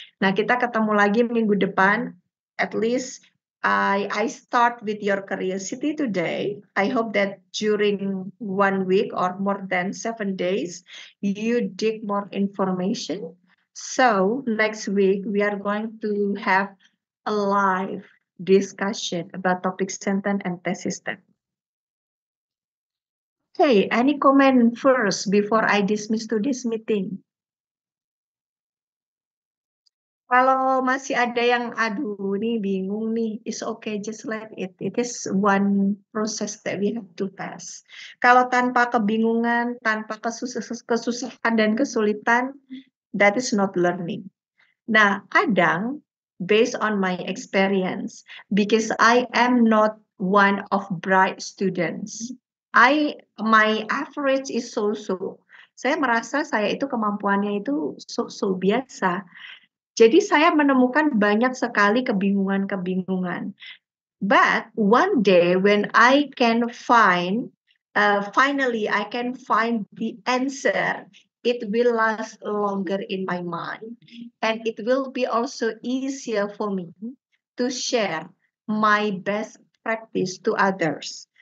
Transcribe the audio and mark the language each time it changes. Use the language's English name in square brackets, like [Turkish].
[Indonesian] Nah, kita ketemu lagi minggu depan. [English] At least I start with your curiosity today. I hope that during 1 week or more than 7 days, you dig more information. So next week, we are going to have a live discussion about topic sentence and thesis statement. Okay, any comment first before I dismiss to this meeting? [Indonesian] Kalau masih ada yang, aduh, ini bingung nih, [English] it's okay, just let it. It is one process that we have to pass. [Indonesian] Kalau tanpa kebingungan, tanpa kesusahan dan kesulitan, [English] that is not learning. [Indonesian] Nah, kadang, [English] based on my experience, because I am not one of bright students, my average is so-so. [Indonesian] Saya merasa saya itu kemampuannya itu so-so biasa. Jadi saya menemukan banyak sekali kebingungan-kebingungan. [English] But one day when I can find, finally I can find the answer, it will last longer in my mind. And it will be also easier for me to share my best practice to others.